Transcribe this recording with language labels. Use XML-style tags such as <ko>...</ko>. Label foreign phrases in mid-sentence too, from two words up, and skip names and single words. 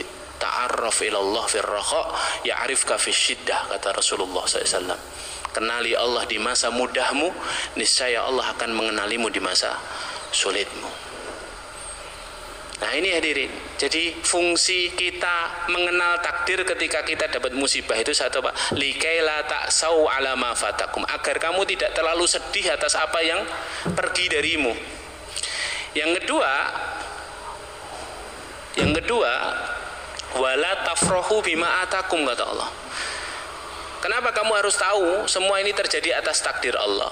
<ar>تعرف إلى الله في الرخاء يعرفك في الشدة, kata Rasulullah SAW.</ar> <id>Kenali Allah di masa mudahmu, niscaya Allah akan mengenalimu di masa sulitmu. Nah ini hadirin, jadi fungsi kita mengenal takdir ketika kita dapat musibah itu satu, Pak,</id> <ar>لكيلا تأسوا على ما فاتكم,</ar> <id>agar kamu tidak terlalu sedih atas apa yang pergi darimu. Yang kedua,</id> <ar>ولا تفرحوا بما آتاكم,</ar> <id>kata Allah. Kenapa kamu harus tahu semua ini terjadi atas takdir Allah?</id>